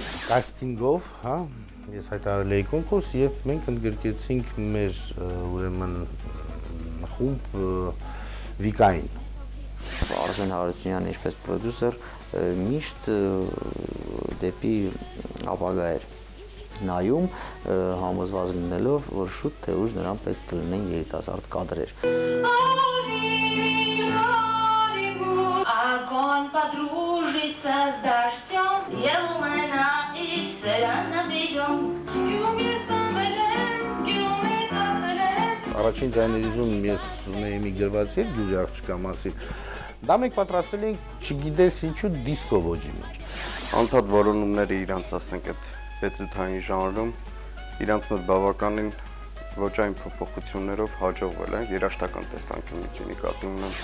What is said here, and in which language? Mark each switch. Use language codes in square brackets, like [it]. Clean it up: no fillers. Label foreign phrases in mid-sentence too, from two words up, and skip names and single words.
[hy] կաստինգով, հա, ես հայտարարել էի կոնկուրս եւ մենք ընդգրկեցինք մեր ուրեմն խումբ Վիկային։ Արսեն Հարությունյանը ինչպես պրոդյուսեր միշտ դեպի ապագա էր նայում, համոզված լինելով, որ շուտ թե ուշ նրան պետք կլինեն երիտասարդ կադրեր։ [ru] Огонь подружится с дождем, и луна и сирена бегом. [hy] Առաջին ձայներիզում ես ունեի մի գրված երգ Գյուլի աղջկա մասին։ Դա մենք պատրաստել էինք չգիտես ինչու դիսկո ոճի մեջ։ Անդադ որոնումները իրանց, ասենք, այդ պետութային ժանրում իրանց մոտ բավականին ոճային փոփոխություններով հաջողվել է երաժշտական տեսանկյունից նկատի ունեմ։